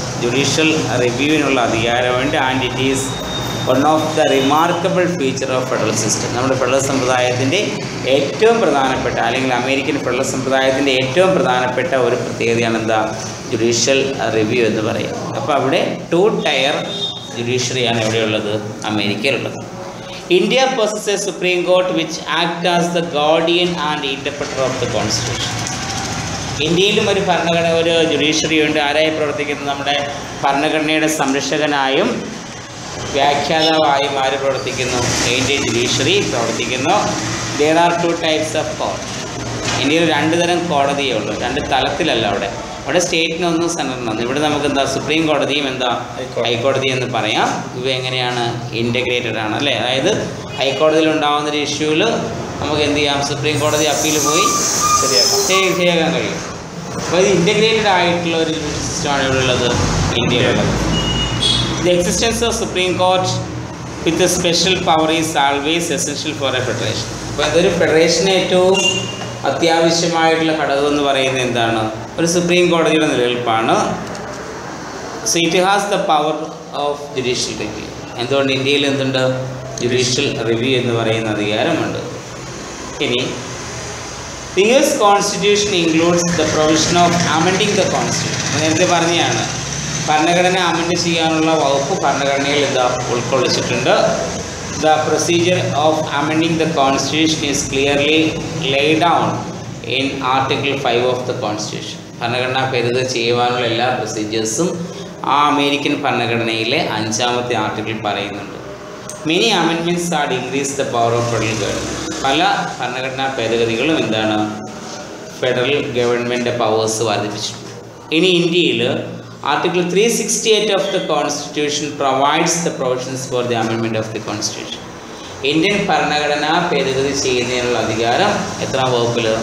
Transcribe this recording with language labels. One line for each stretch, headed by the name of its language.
Malayalam: Judicial റിവ്യൂവിനുള്ള അധികാരമുണ്ട്.
English: And it is one of the remarkable feature of federal system.
Malayalam: നമ്മുടെ federal സമ്പ്രദായത്തിൻ്റെ ഏറ്റവും പ്രധാനപ്പെട്ട, അല്ലെങ്കിൽ അമേരിക്കൻ ഫെഡറൽ സമ്പ്രദായത്തിൻ്റെ ഏറ്റവും പ്രധാനപ്പെട്ട ഒരു പ്രത്യേകതയാണ് എന്താ? ജുഡീഷ്യൽ റിവ്യൂ എന്ന് പറയും. അപ്പോൾ അവിടെ 2-ടയർ ജുഡീഷ്യറിയാണ് എവിടെയുള്ളത്? അമേരിക്കയിലുള്ളത്.
English: India possesses a Supreme Court which acts as the guardian and interpreter of the Constitution.
Malayalam: ഇന്ത്യയിലും ഒരു ഭരണഘടന, ഒരു ജുഡീഷ്യറി ഉണ്ട്. ആരായി പ്രവർത്തിക്കുന്നത്? നമ്മുടെ ഭരണഘടനയുടെ സംരക്ഷകനായും വ്യാഖ്യാതാവായും ആര് പ്രവർത്തിക്കുന്നു? ഇന്ത്യൻ ജുഡീഷ്യറി പ്രവർത്തിക്കുന്നു.
English: There are 2 types of court.
Malayalam: ഇന്ത്യയിൽ 2 തരം കോടതിയേ ഉള്ളൂ, 2 തലത്തിലല്ല. അവിടെ സ്റ്റേറ്റിനൊന്നും സെൻറ്ററിനൊന്നും. ഇവിടെ നമുക്ക് എന്താ? സുപ്രീം കോടതിയും എന്താ? ഹൈക്കോടതി എന്ന് പറയാം. ഇവ എങ്ങനെയാണ്? ഇൻ്റഗ്രേറ്റഡ് ആണ്, അല്ലേ? അതായത് ഹൈക്കോടതിയിൽ ഉണ്ടാകുന്ന ഒരു ഇഷ്യൂവിൽ നമുക്ക് എന്ത് ചെയ്യാം? സുപ്രീം കോടതി അപ്പീൽ പോയി ശരിയാക്കാൻ കഴിയും. അപ്പോൾ ഇത് ഇൻ്റഗ്രേറ്റഡ് ആയിട്ടുള്ള ഒരു സിസ്റ്റമാണ് ഇവിടെ ഉള്ളത്, ഇന്ത്യയിലുള്ളത്.
English: The existence of Supreme Court with a special power is always essential for a federation.
Malayalam: അപ്പോൾ ഇതൊരു ഫെഡറേഷന് ഏറ്റവും അത്യാവശ്യമായിട്ടുള്ള ഘടകം എന്ന് പറയുന്നത് എന്താണ്? ഒരു സുപ്രീം കോടതിയുടെ നിലനിൽപ്പാണ്.
English: So it has the power of judicial review.
Malayalam: എന്തുകൊണ്ട്? ഇന്ത്യയിൽ എന്തുണ്ട്? ജുഡീഷ്യൽ റിവ്യൂ എന്ന് പറയുന്ന അധികാരമുണ്ട്. ഇനി
English: The US constitution includes the provision of amending the constitution.
Malayalam: നേരത്തെ പറഞ്ഞതാണ്, ഭരണഘടന അമെൻഡ് ചെയ്യാനുള്ള വകുപ്പ് ഭരണഘടനയിൽ എന്താ ഉൾക്കൊള്ളിച്ചിട്ടുണ്ട്.
English: The procedure of amending the Constitution is clearly laid down in Article 5 of the Constitution.
Malayalam: ഭരണഘടനാ ഭേദഗതി ചെയ്യുവാനുള്ള എല്ലാ പ്രൊസീജിയേഴ്സും ആ അമേരിക്കൻ ഭരണഘടനയിലെ 5ാമത്തെ ആർട്ടിക്കിൾ പറയുന്നുണ്ട്.
English: Many amendments are to increase the power of federal government.
Malayalam: പല ഭരണഘടനാ ഭേദഗതികളും എന്താണ്? ഫെഡറൽ ഗവൺമെൻറ് പവേഴ്സ് വർദ്ധിപ്പിച്ചു. ഇനി
English: ഇന്ത്യയിൽ Article 368 of the Constitution provides the provisions for the amendment of the Constitution.
Malayalam: Indian ഭരണഘടന ഭേദഗതി ചെയ്യുന്നതിനുള്ള അധികാരം എത്രാം വകുപ്പിൽ?